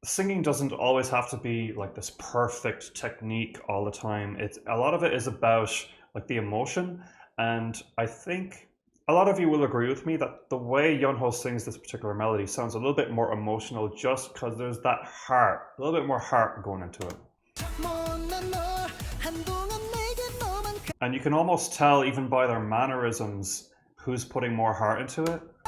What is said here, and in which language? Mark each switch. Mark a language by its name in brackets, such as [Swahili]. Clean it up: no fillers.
[English] Singing doesn't always have to be like this perfect technique all the time. A lot of it is about like the emotion, and I think a lot of you will agree with me that the way Yeonho sings this particular melody sounds a little bit more emotional just because there's that heart, a little bit more heart going into it. [Korean] 못난 널 한동안 내게 너만 [English] And you can almost tell even by their mannerisms who's putting more heart into it.